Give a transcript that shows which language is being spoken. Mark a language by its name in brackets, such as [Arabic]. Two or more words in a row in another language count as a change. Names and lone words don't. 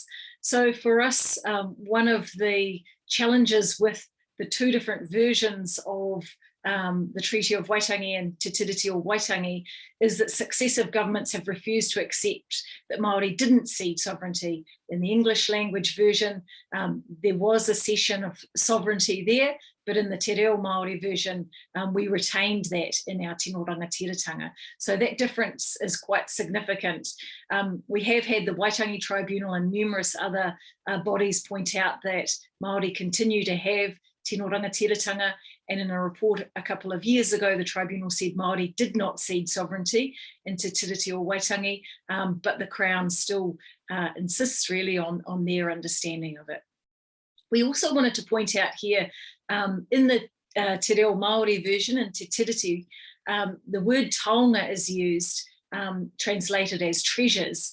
[English] So for us, one of the challenges with the two different versions of the Treaty of Waitangi and Te Tiriti o Waitangi is that successive governments have refused to accept that Maori didn't cede sovereignty. In the English language version, there was a cession of sovereignty there, but in the Te Reo Maori version, we retained that in our [Māori] tino rangatiratanga. [English] So that difference is quite significant. We have had the Waitangi Tribunal and numerous other bodies point out that Maori continue to have [Māori] tino rangatiratanga, [English] and in a report a couple of years ago, the tribunal said Maori did not cede sovereignty in Te Tiriti o Waitangi, but the Crown still insists really on their understanding of it. We also wanted to point out here, in the Te Reo Maori version in Te Tiriti, the word taonga is used, translated as treasures.